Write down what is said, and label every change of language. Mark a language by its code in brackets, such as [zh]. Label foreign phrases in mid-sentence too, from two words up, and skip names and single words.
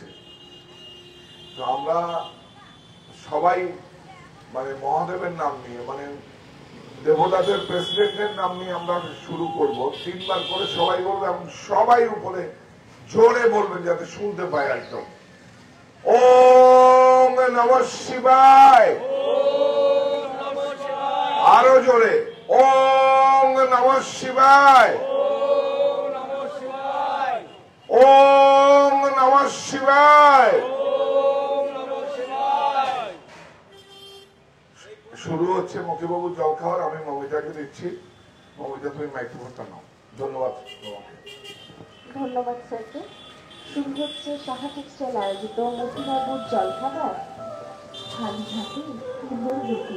[bn] তো আমরা সবাই মানে মহাদেবের নাম নিয়ে, মানে দেবতাদের প্রেসিডেন্টের নাম নিয়ে আমরা শুরু করব। 3 বার করে সবাই বলবে এবং সবাই উপরে জোরে বলবেন যাতে শুনতে পায় একদম। [sa] ওম নমঃ শিবায়। [bn] আরো জোরে [sa] ওম নমঃ শিবায়। ওম নমঃ শিবায়। [bn] শুরু হচ্ছে মতিবাবুর জল খাওয়ার। আমি মমিতাকে দিচ্ছি। মমিতা, তুমি মাইক্রোফোনটা নাও। ধন্যবাদ। ধন্যবাদ স্যারকে। শুরু হচ্ছে সাহা টেক্সটাইল আয়োজিত মতিবাবুর জলখাবার খালি হাতে ভোর বেঁকে।